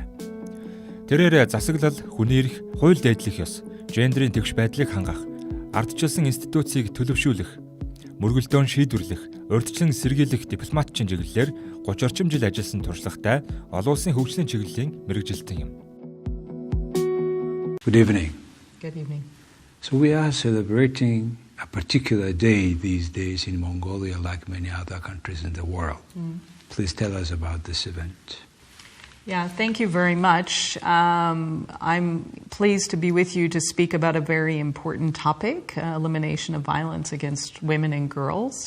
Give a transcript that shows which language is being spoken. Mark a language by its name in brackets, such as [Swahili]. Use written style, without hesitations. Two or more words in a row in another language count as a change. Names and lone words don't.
[Mongolian] Тэрээр засаглал, хүний эрх, хууль дээдлэх ёс, гендерийн тэгш байдлыг хангах, ардчилсан институцийг төлөвшүүлэх, мөргөлдөөн шийдвэрлэх, урьдчилан сэргийлэх дипломатчин чиглэлээр 30 орчим жил ажилласан туршлагатай олон улсын хөгжлийн чиглэлийн мэргэжилтэн юм. [English] Good evening. Good evening. So we are celebrating a particular day these days in Mongolia, like many other countries in the world. Please tell us about this event. Yeah, thank you very much. I'm pleased to be with you to speak about a very important topic, elimination of violence against women and girls.